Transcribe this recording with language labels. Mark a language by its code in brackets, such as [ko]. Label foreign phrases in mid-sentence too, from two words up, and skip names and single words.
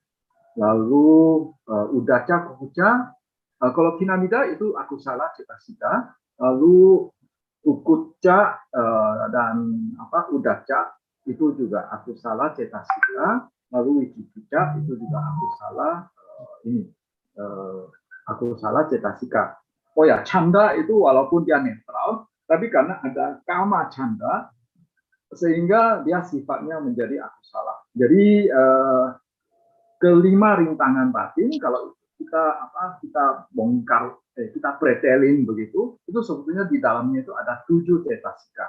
[id] Lalu [pi] udaca kukuca, [id] kalau kinamida itu [pi] aku salah cetasika. [id] Lalu kukuca dan udaca itu juga [pi] akusala cetasika, [id] lalu wicikicca itu juga [pi] akusala akusala cetasika. [id] Oh ya, canda itu walaupun dia netral, tapi karena ada [pi] kama canda, [id] sehingga dia sifatnya menjadi akusala. Jadi kelima rintangan batin, kalau kita bongkar, kita pretelin begitu, itu sebetulnya di dalamnya itu ada 7 cetasika.